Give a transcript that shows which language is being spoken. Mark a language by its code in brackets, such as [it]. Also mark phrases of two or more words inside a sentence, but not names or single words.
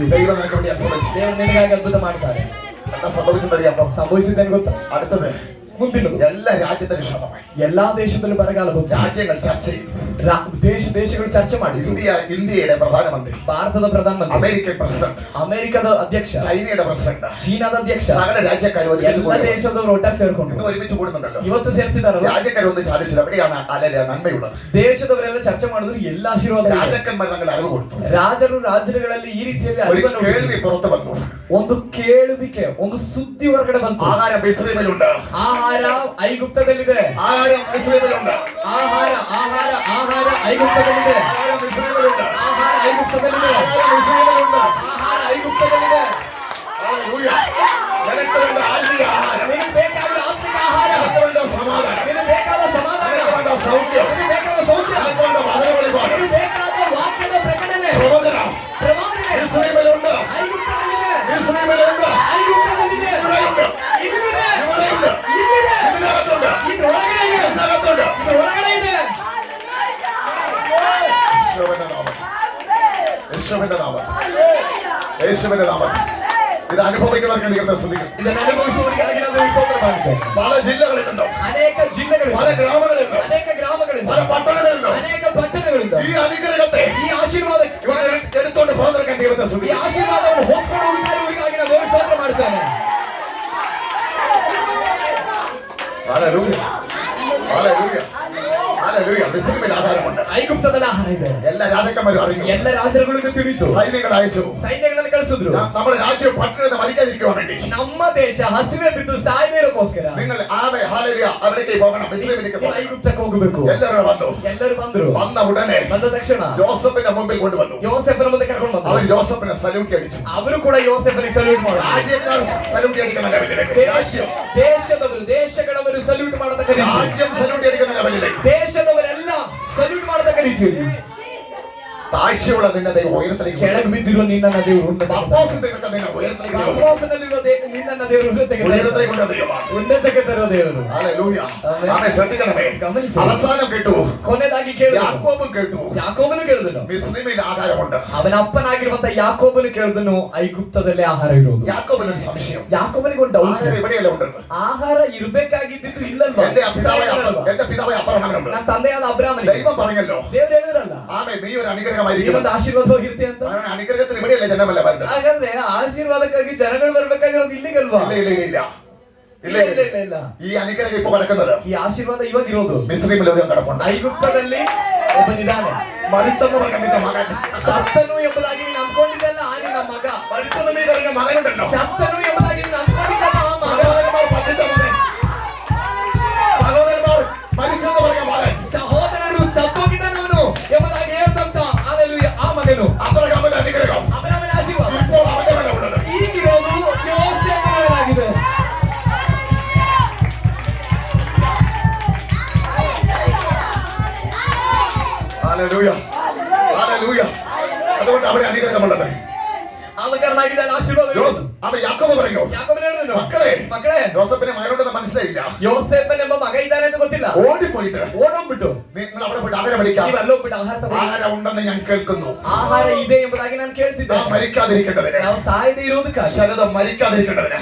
[ml] ദൈവം നിനക്ക് വേണ്ടി അത്ഭുതം ചെയ്യും. [kn] ದೇವರು ನಿನಗಾಗಿ ಅದ್ಭುತ ಮಾಡ್ತಾರೆ. [ml] എന്താ സംഭവിച്ചതറിയാമോ? [kn] ಸಂಭವಿಸಿದ್ದೇನೆ ಗೊತ್ತಾ? [ml] അടുത്തത് [kn] ಮುಂದಿನದು [ml] എല്ലാ രാജ്യത്തിനും ക്ഷാമമായി. [kn] ಎಲ್ಲಾ ದೇಶದಲ್ಲೂ ಬರಗಾಲ ಬಂತು. [ml] രാജ്യങ്ങൾ ചർച്ച ചെയ്തു. [kn] ದೇಶಗಳು ಚರ್ಚೆ ಮಾಡಿತು. [ml] ഇന്ത്യയുടെ പ്രധാനമന്ത്രി, [kn] ಭಾರತದ ಪ್ರಧಾನಮಂತ್ರಿ, [ml] അമേരിക്കൻ പ്രസിഡന്റ്, [kn] ಅಮೆರಿಕದ ಅಧ್ಯಕ್ಷ, [ml] ചൈനയുടെ പ്രസിഡന്റ്, [kn] ಚೀನಾದ ಅಧ್ಯಕ್ಷ, [ml] സകല രാജ്യക്കാരും [kn] ಎಲ್ಲ ದೇಶದವರು ಒಟ್ಟಾಗಿ ಸೇರ್ಕೊಂಡು [ml] ഒരുമിച്ച് കൂടുന്നുണ്ടല്ലോ. [kn] ಇವತ್ತು ಸೇರ್ತಿದಾರಲ್ಲ, [ml] രാജ്യക്കാരൊന്ന് ചാലിച്ചത് എവിടെയാണ് അല്ലെ നന്മയുള്ളത്? [kn] ದೇಶದವರೆಲ್ಲ ಚರ್ಚೆ ಮಾಡಿದ್ರು ಎಲ್ಲ ಆಶೀರ್ವಾದ. [ml] രാജാക്കന്മാർ തങ്ങൾ അറിവ് കൊടുത്തു. [kn] ರಾಜರು ರಾಜ್ಯಗಳಲ್ಲಿ ಈ ರೀತಿಯಲ್ಲಿ [ml] ഒരു കേൾവി പുറത്തു വന്നു. [kn] ಒಂದು ಕೇಳುವಿಕೆ, ಒಂದು ಸುದ್ದಿ ಹೊರಗಡೆ ಬಂತು. [ml] ആഹാരം ഇസ്രായേലിലുണ്ട്. [kn] ಆಹಾರ ಐಗುಪ್ತದಲ್ಲಿದೆ. [ml] ആഹാരം ഇസ്രായേലിലുണ്ട്. [kn] ಆಹಾರ ಆಹಾರ ಆಹಾರ ಐಗುಪ್ತದಲ್ಲಿದೆ. [ml] ആഹാരം ഇസ്രായേലിലുണ്ട്. [kn] ಆಹಾರ ಐಗುಪ್ತದಲ್ಲಿದೆ. [ml] ആഹാരം ഇസ്രായേലിലുണ്ട്. [kn] ಆಹಾರ ಐಗುಪ್ತದಲ್ಲಿದೆ. [ml] ഹല്ലേലൂയ. നിനക്ക് വേണ്ട ആത്മീയ ആഹാരം, [kn] ನಿನಗೆ ಬೇಕಾದ ಆತ್ಮಿಕ ಆಹಾರ, [ml] നിനക്ക് വേണ്ട സമാധാനം, [kn] ನಿನಗೆ ಬೇಕಾದ ಸಮಾಧಾನ, [ml] നിനക്ക് വേണ്ട സൗഖ്യം, [kn] ನಿನಗೆ ಬೇಕಾದ ಸೌಖ್ಯ, [ml] നിനക്ക് വേണ്ട വചനവെളിപാട്, [kn] ನಿನಗೆ ಬೇಕಾದ ವಾಕ್ಯದ ಪ್ರಕಟಣೆ, [ml] പ്രവചനം [kn] ಪ್ರವಾದನೆ [ml] ഇസ്രായേലിലുണ്ട്. [kn] ಐಗುಪ್ತದಲ್ಲಿದೆ. [ml] ഇസ്രായേലിലുണ്ട്. [kn] ಐಗುಪ್ತದಲ್ಲಿದೆ. [ml] ഇവിടെയുണ്ട്. [kn] ಇಲ್ಲಿದೆ. [ml] ഇവിടെയുണ്ട്. [kn] ಇಲ್ಲಿದೆ. [ml] ഇതിനകത്തുണ്ട്. [kn] ಇದು ಒಳಗಡೆ ಇದೆ. [ml] ഇതിനകത്തുണ്ട്. [kn] ಇದು ಒಳಗಡೆ ಇದೆ. [ml] യേശുവിന്റെ നാമത്തിൽ, യേശുവിന്റെ നാമത്തിൽ ഇത് അനുഭവിക്കുന്നവർക്ക് ദൈവത്തെ സ്തുതിക്കും. [kn] ಇದನ್ನು ಅನುಭವಿಸುವವರಿಗಾಗಿ ನಾನು ಸ್ತೋತ್ರ ಮಾಡುತ್ತೇನೆ. [ml] പല ജില്ലകളിൽ നിന്നും, [kn] ಅನೇಕ ಜಿಲ್ಲೆಗಳಿಂದ, [ml] പല ഗ്രാമങ്ങളിൽ നിന്നും, [kn] ಅನೇಕ ಗ್ರಾಮಗಳಿಂದ, [ml] പല പട്ടണങ്ങളിൽ നിന്നും [kn] ಅನೇಕ ಪಟ್ಟಣಗಳಿಂದ [ml] ഈ അനുഗ്രഹത്തെ [kn] ಈ ಆಶೀರ್ವಾದಕ್ಕೆ, [ml] ഇവർ എടുത്തോണ്ട് പോകുന്നവർക്ക് ദൈവത്തെ [kn] ಈ [ml] സ്തുതിക്കും. [kn] ಆಶೀರ್ವಾದವನ್ನು ಹೊತ್ಕೊಂಡು ಹೋಗುವವರಿಗಾಗಿ ನಾನು ದೇವರ ಸ್ತೋತ್ರ ಮಾಡುತ್ತೇನೆ. [ml] ഹല്ലേലൂയ. ഹല്ലേലൂയ. ഹല്ലേലൂയ. മിസ്രൈമിൽ ആഹാരമുണ്ട്. [kn] ಐಗುಪ್ತದಲ್ಲಿ ಆಹಾರ ಇದೆ. [ml] എല്ലാ രാജാക്കന്മാരും അറിഞ്ഞു. [kn] ಎಲ್ಲ ರಾಜರುಗಳಿಗೂ ತಿಳಿಯಿತು. [ml] സൈന്യങ്ങൾ അയച്ചു. [kn] ಸೈನ್ಯಗಳನ್ನು ಕಳಿಸಿದ್ರು. [ml] നമ്മുടെ രാജ്യം പട്ടണത്തെ മരിക്കാതിരിക്കുവാൻ വേണ്ടി [kn] ನಮ್ಮ ದೇಶ ಹಸಿವೆ ಬಿದ್ದು ಸಾಯದೇ ಇರೋಕ್ಕೋಸ್ಕರ [ml] നിങ്ങൾ ആമേ ഹല്ലേലൂയ അവിടേക്ക് പോകണം. മിസ്രൈമിലേക്ക് [kn] ನೀವು [ml] പോകണം. [kn] ಐಗುಪ್ತಕ್ಕೆ ಹೋಗಬೇಕು. [ml] എല്ലാവരും വന്നു. [kn] ಎಲ್ಲರೂ ಬಂದ್ರು. [ml] വന്ന ഉടനെ [kn] ಬಂದ ತಕ್ಷಣ [ml] ജോസഫിന്റെ മുമ്പിൽ കൊണ്ടുവന്നു. [kn] ಯೋಸೆಫನ ಮುಂದೆ ಕರ್ಕೊಂಡು [ml] അവർ [kn] ಬಂದ್ರು. [ml] ജോസഫിനെ സല്യൂട്ട് അടിച്ചു. [kn] ಅವರು ಕೂಡ ಯೋಸೆಫನಿಗೆ ಸಲ್ಯೂಟ್ ಮಾಡಿದ್ರು. [ml] രാജ്യക്കാർ സല്യൂട്ട് അടിക്കുന്ന ലെവലിലേക്ക്, രാജ്യം [kn] ದೇಶದವರು, ದೇಶಗಳವರು ಸಲ್ಯೂಟ್ ಮಾಡತಕ್ಕ ರೀತಿ, [ml] രാജ്യം സല്യൂട്ട് അടിക്കുന്ന ലെവലിലേക്ക്, [kn] ದೇಶದವರೆಲ್ಲ ಸಲ್ಯೂಟ್ ಮಾಡತಕ್ಕ ರೀತಿಯಲ್ಲಿ [ml] താഴ്ചയുള്ള നിന്നെ ദൈവം ഉയരത്തിലേക്ക് [kn] ಕೆಳಗೆ ಬಿದ್ದಿರುವ ನಿನ್ನನ್ನ ದೇವರು ಉನ್ನತ [ml] പത്മോസിന്റെ നിന്നെ ഉയരത്തിലേക്ക് [kn] ಪರಲೋಕದಲ್ಲಿರುವ ನಿನ್ನನ್ನ ದೇವರು ಉನ್ನತಕ್ಕೆ [ml] ഉയരത്തിലേക്ക് കൊണ്ട ദൈവമാണ്. [kn] ಉನ್ನತಕ್ಕೆ ತರುವ ದೇವರು. [ml] ഹല്ലേലൂയ. ആമേൻ. ആമേൻ. ശ്രദ്ധിക്കണമേ. [kn] ಗಮನಿಸಿ. [ml] അവസാനം കേട്ടു, [kn] ಕೊನೆಯದಾಗಿ ಕೇಳಿದನು. [ml] യാക്കോബും കേട്ടു, [kn] ಯಾಕೋಬನು ಕೇಳಿದನು. [ml] മിസ്രൈമിൽ ആഹാരമുണ്ട്. [kn] ಅವನ ಅಪ್ಪನಾಗಿರುವಂತ ಯಾಕೋಬನು ಕೇಳಿದನು, ಐಗುಪ್ತದಲ್ಲೇ ಆಹಾರ ಇರೋದು. [ml] യാക്കോബിനൊരു സംശയം, [kn] ಯಾಕೋಬನಿಗೆ ಒಂದು ಡೌಟ್, [ml] ആഹാരം ഇവിടെയല്ല ഉണ്ടെന്ന്. [kn] ಆಹಾರ ಇರ್ಬೇಕಾಗಿದ್ದು ഇല്ലಲ್ವಾ? [ml] എന്റെ പിതാവായ അബ്രഹാമിനുണ്ട്. [kn] ನನ್ನ ತಂದೆಯಾದ ಅಬ್ರಾಮನಿಗೆ [ml] ദൈവം പറഞ്ഞല്ലോ, [kn] ದೇವರು ಹೇಳಿದ್ರಲ್ಲ, [ml] ആമേ നീ ഒരു [kn] ಈ [ml] അനുഗ്രഹമായിരിക്കും. [kn] ಒಂದು ಆಶೀರ್ವಾದವಾಗಿರುತ್ತೆ ಅಂತ. [ml] അവൻ അനുഗ്രഹത്തിന് ഇവിടെയല്ല ജനമല്ല വരുന്നത്. [kn] ಹಾಗಾದ್ರೆ ಆಶೀರ್ವಾದಕ್ಕಾಗಿ ಜನಗಳು ಬರ್ಬೇಕಾಗಿರೋದು ಇಲ್ಲಿಗಲ್ವಾ? [ml] ഇല്ല ഇല്ല ഇല്ല ഇല്ല [kn] ಇಲ್ಲ ಇಲ್ಲ ಇಲ್ಲ ಇಲ್ಲ. [ml] ഈ അനുഗ്രഹം ഇപ്പൊ കിടക്കുന്നത് [kn] ಈ ಆಶೀರ್ವಾದ ಇವಾಗ ಇರೋದು [ml] മിസ്രൈമിൽ ഒരു കിടപ്പുണ്ട്. [kn] ಐಗುಪ್ತದಲ್ಲಿ ಒಬ್ಬನಿದ್ದಾನೆ. [ml] മരിച്ചെന്ന് പറഞ്ഞ നിന്റെ മകൻ, [kn] ಸತ್ತನು ಎಂಬುದಾಗಿ ನೀನು ಅಂದ್ಕೊಂಡಿದ್ದಲ್ಲ ಆ ನಿನ್ನ ಮಗ. [ml] മരിച്ചെന്ന് നീ പറഞ്ഞ മകനുണ്ടല്ലോ, [kn] ಸತ್ತನು ಎಂಬುದಾಗಿ ನೀನು ಅಂದ್ಕೊಂಡಿದ್ದಲ್ಲ ಆ ಮಗ. [ml] സഹോദരന്മാർ പഠിച്ച മകൻ, സഹോദരന്മാർ മരിച്ചെന്ന് പറഞ്ഞ മകൻ, [kn] ಸಹೋದರರು ಸತ್ತೋಗಿದ್ದನವನು ಎಂಬುದಾಗಿ ಹೇಳ್ದಂತ ಆ ಮಗನು [ml] അബ്രഹാമിന്റെ അനുഗ്രഹം [kn] ಅಬ್ರಾಮನ ಆಶೀರ್ವಾದ [ml] ഇപ്പോൾ അവന്റെ മേലെ ഉള്ളത്. [kn] ಈಗಿರೋದು ಯೋಸೇಫನಾಗಿದೆ. [ml] ഹല്ലേലൂയ. ഹല്ലേലൂയ. അതുകൊണ്ട് അവിടെ അനുഗ്രഹമുള്ളത്. [kn] ಆದ ಕಾರಣ ಆಗಿದೆ ಅಲ್ಲಿ ಆಶೀರ್ವಾದ ಇರೋದು. [ml] അവൻ യാക്കോബ് പറഞ്ഞു, [kn] ಯಾಕೋಬನು ಹೇಳಿದನು, [ml] മക്കളെ, [kn] ಮಕ್ಕಳೇ, [ml] ജോസഫിനെ മകനുണ്ടെന്ന് മനസ്സിലായില്ല. [kn] ಯೋಸೇಫನ್ ಎಂಬ ಮಗ ಇದ್ದಾನೆ ಅಂತ ಗೊತ್ತಿಲ್ಲ. [ml] ഓടിപ്പോയിട്ട് [kn] ಓಡೋಗ್ಬಿಟ್ಟು [ml] നിങ്ങൾ അവിടെ പോയിട്ട് ആഹാരം മേടിക്കാം. [kn] ನೀವು ಅಲ್ಲೋಗ್ಬಿಟ್ಟು ಆಹಾರ ತಗೊಂಡು, [ml] ആഹാരം ഉണ്ടെന്ന് ഞാൻ കേൾക്കുന്നു. [kn] ಆಹಾರ ಇದೆ ಎಂಬುದಾಗಿ ನಾನು ಕೇಳ್ತಿದ್ದೆ. [ml] നാം മരിക്കാതിരിക്കേണ്ടതിന്, [kn] ನಾವು ಸಾಯದೆ ಇರೋದಕ್ಕಾಗಿ, [ml] ശരതം മരിക്കാതിരിക്കേണ്ടതിന്,